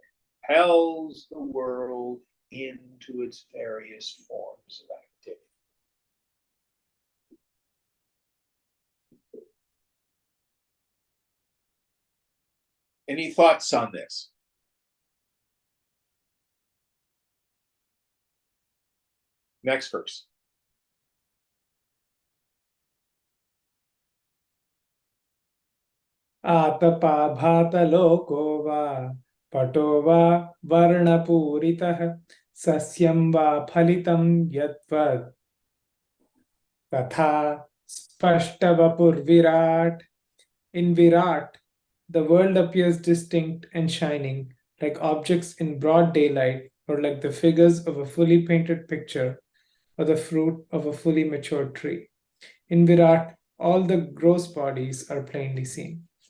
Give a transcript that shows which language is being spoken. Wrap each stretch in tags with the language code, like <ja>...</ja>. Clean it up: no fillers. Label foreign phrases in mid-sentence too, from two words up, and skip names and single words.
<en>It propels the world into its various forms of activity. Any thoughts on this? Next verse.</en> <sa>आतप भात लोको वा पटो वा वर्ण पूरितः सस्यं वा फलितं यद्वत् तथा स्पष्टवपुर् विराट्.</sa> <en>In Virat, the world appears distinct and shining, like objects in broad daylight, or like the figures of a fully painted picture or the fruit of a fully matured tree. In Virat, all the gross bodies are plainly seen.</en>